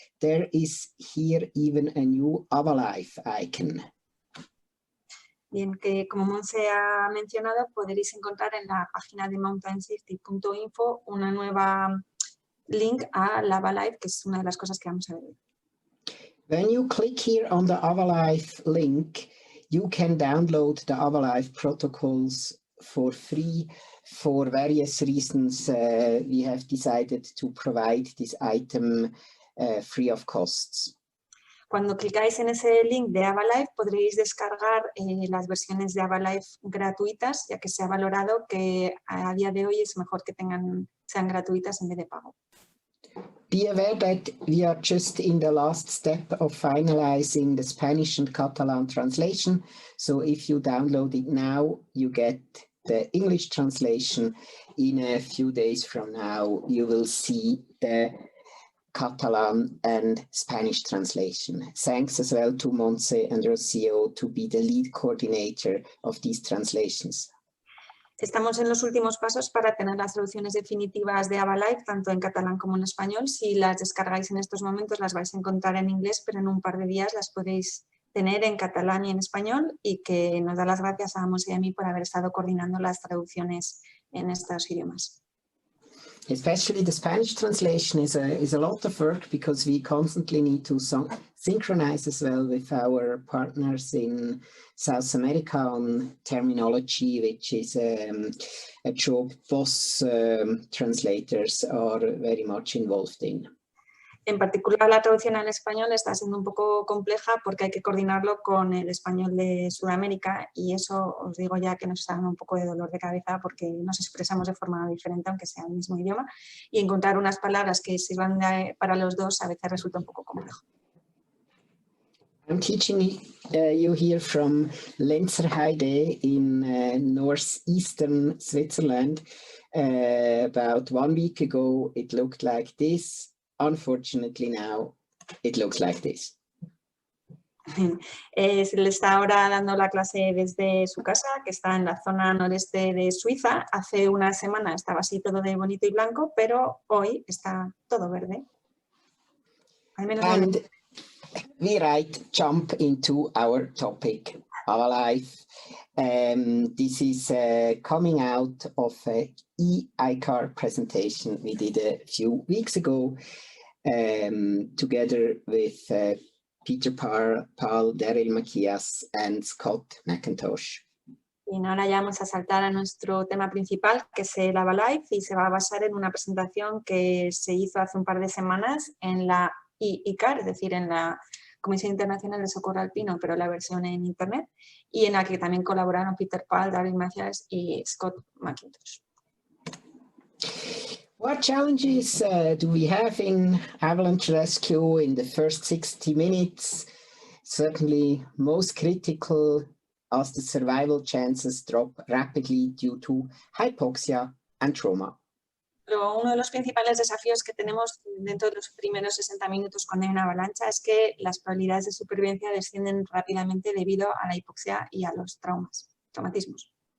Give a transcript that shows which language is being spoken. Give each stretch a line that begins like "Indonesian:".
English: There is here even a new AvaLife icon.
Spanish: Bien, que como Montse ha mencionado, podréis encontrar en la página de MountainSafety.info una nueva link a la AvaLife, que es una de las cosas que vamos a ver.
English: When you click here on the AvaLife link, you can download the AvaLife protocols for free. For various reasons, we have decided to provide this item free of costs.
Spanish: Cuando clicáis en ese link de AvaLife podréis descargar las versiones de AvaLife gratuitas, ya que se ha valorado que a día de hoy es mejor que sean gratuitas en vez de pago.
English: Be aware that we are just in the last step of finalizing the Spanish and Catalan translation. So if you download it now, you get the English translation. In a few days from now, you will see the Catalan and Spanish translation. Thanks as well to Montse and Rocio to be the lead coordinator of these translations.
Spanish: Estamos en los últimos pasos para tener las traducciones definitivas de AvaLife, tanto en catalán como en español. Si las descargáis en estos momentos las vais a encontrar en inglés, pero en un par de días las podéis tener en catalán y en español, y que nos da las gracias a Monse y a mí por haber estado coordinando las traducciones en estos idiomas.
English: Especially the Spanish translation is a lot of work, because we constantly need to synchronize as well with our partners in South America on terminology, which is a job both translators are very much involved in.
Spanish: En particular, la traducción al español está siendo un poco compleja porque hay que coordinarlo con el español de Sudamérica, y eso os digo ya que nos está dando un poco de dolor de cabeza porque nos expresamos de forma diferente aunque sea el mismo idioma, y encontrar unas palabras que sirvan para los dos a veces resulta un poco complejo.
English: I'm teaching you here from Lenzerheide in northeastern Switzerland. About 1 week ago, it looked like this. Unfortunately, now it looks like this.
Spanish: Se le está ahora dando la clase desde su casa, que está en la zona noreste de Suiza. Hace una semana estaba así todo de bonito y blanco, pero hoy está todo verde. Al menos
English: And we jump into our topic, AvaLife. This is coming out of an EICAR presentation we did a few weeks ago together with Peter Paul, Daryl Macias, and Scott McIntosh.
Spanish: Y ahora ya vamos a saltar a nuestro tema principal, que es el AvaLife, y se va a basar en una presentación que se hizo hace un par de semanas en la EICAR, es decir, en la Comisión Internacional de Socorro Alpino, pero la versión en Internet, y en la que también colaboraron Peter Paul, Daryl Macias y Scott McIntosh.
English: What challenges do we have in avalanche rescue in the first 60 minutes? Certainly most critical, as the survival chances drop rapidly due to hypoxia and trauma.
Spanish: Pero uno de los principales desafíos que tenemos dentro de los primeros 60 minutos cuando hay una avalancha es que las probabilidades de supervivencia descienden rápidamente debido a la hipoxia y a los traumatismos.